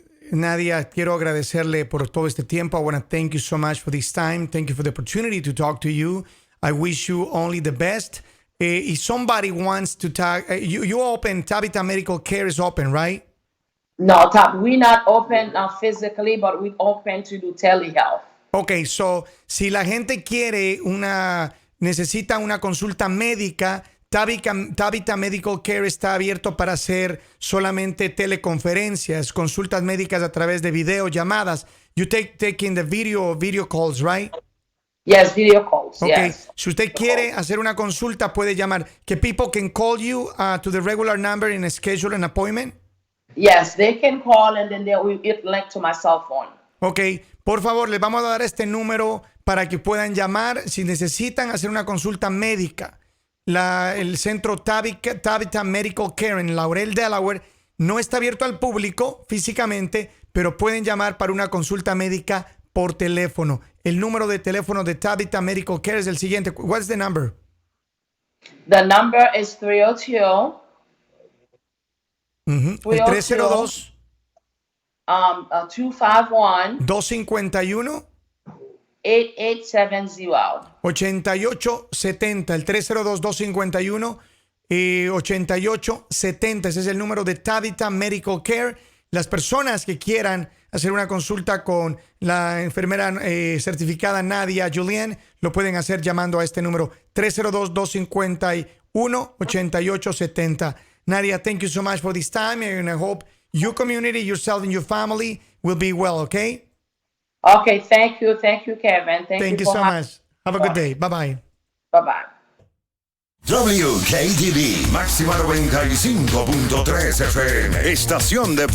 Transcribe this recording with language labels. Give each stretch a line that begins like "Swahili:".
Spanish: Nadia, quiero agradecerle por todo este tiempo.
English: I want to thank you so much for this time. Thank you for the opportunity to talk to you. I wish you only the best. If somebody wants to talk, you open, Tabitha Medical Care is open, right? No, we're not open physically, but we're open to do telehealth. Okay, so
Spanish: si la gente quiere necesita una consulta médica, Tabitha Medical Care está abierto para hacer solamente teleconferencias, consultas médicas a través de videollamadas.
English: You taking the video calls, right? Yes, video calls. Okay. Yes.
Spanish: Si usted quiere hacer una consulta, puede llamar.
English: Que people can call you to the regular number and schedule an appointment. Yes, they can call and then it link to my cell phone.
Spanish: Ok, por favor, les vamos a dar este número para que puedan llamar si necesitan hacer una consulta médica. El centro Tabitha Medical Care en Laurel, Delaware, no está abierto al público físicamente, pero pueden llamar para una consulta médica por teléfono. El número de teléfono de Tabitha Medical Care es el siguiente.
English: What's the number? The number is 302.
Spanish: El 302 251 251 8870. 8870. El 302-251 8870. Ese es el número de Tabitha Medical Care. Las personas que quieran hacer una consulta con la enfermera certificada Nadya, Julien, lo pueden hacer llamando a este número 302-251-8870.
English: Nadya, thank you so much for this time, and I hope your community, yourself, and your family will be well, okay? Okay, thank you, Kevin. Thank you so much. Have a good day. Bye-bye. Bye-bye.
Spanish: WKTV, máxima 95.3 FM, estación de